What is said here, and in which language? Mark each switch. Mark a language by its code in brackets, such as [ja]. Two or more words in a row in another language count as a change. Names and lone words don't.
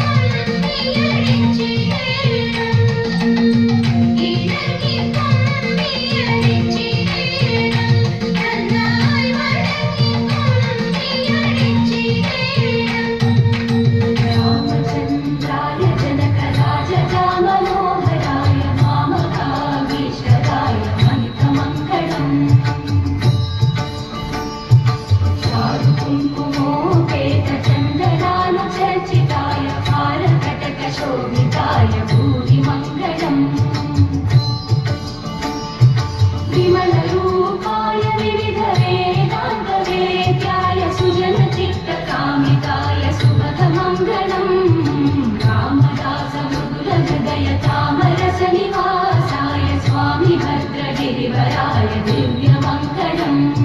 [ml] കുമ്പിയടിച്ചിടണം ഇണങ്ങി കുമ്പിയടിച്ചിടണം നന്നായി വഴങ്ങി കുമ്പിയടിച്ചിടണം [sa] രാമചന്ദ്രായ ജനകരാജ മനോഹരായ മാമകാഭീഷരായ മണികമംഗളം कुङ्कुमोपेतचन्दनानुचर्चिताय हारकटकशोभिताय भूरिमङ्गलम् विमलरूपाय विविधवेदान्तवेद्याय सुजनचित्तकामिताय सुभगमङ्गलम् रामदासमृदुलहृदय तामरसनिवासाय स्वामि भद्रगिरिवराय दिव्यमङ्गलम्